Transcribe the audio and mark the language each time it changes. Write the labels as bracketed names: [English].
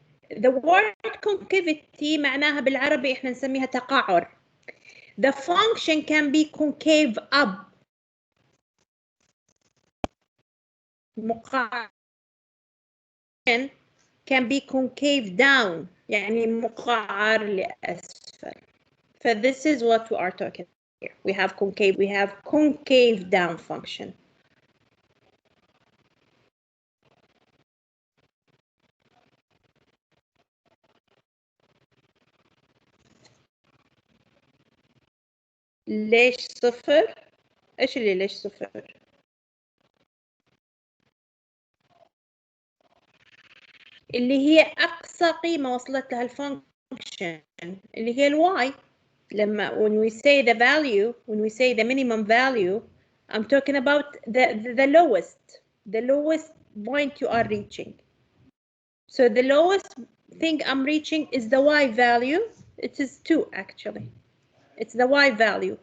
[English] The word concavity [Arabic] معناها بالعربي احنا نسميها تقعر. [English] The function can be concave up. مقعر can be concave down. [Arabic] يعني مقعر لأسفل. [English] So this is what we are talking here. We have concave down function. [Arabic] ليش صفر؟ ايش اللي ليش صفر؟ اللي هي اقصى قيمة وصلت لها الفانكشن اللي هي الواي. لما [English] when we say the value, when we say the minimum value, I'm talking about the lowest point you are reaching. So the lowest thing I'm reaching is the y value. It is 2 actually. It's the y value.